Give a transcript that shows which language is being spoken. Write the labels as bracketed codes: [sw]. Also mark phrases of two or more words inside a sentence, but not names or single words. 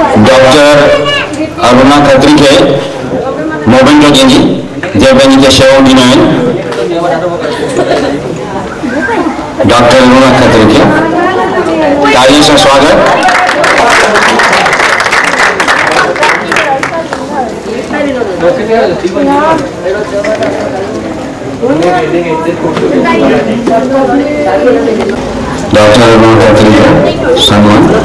[sd] डॉक्टर अरुणा खत्री के मोमेंटो ॾींदी जंहिं पंहिंजी खे शेवाऊं ॾिनियूं आहिनि। डॉक्टर अरुणा खत्री के तालियुनि सां स्वागत। [hi] डॉक्टर अरुणा खत्री को सम्मान।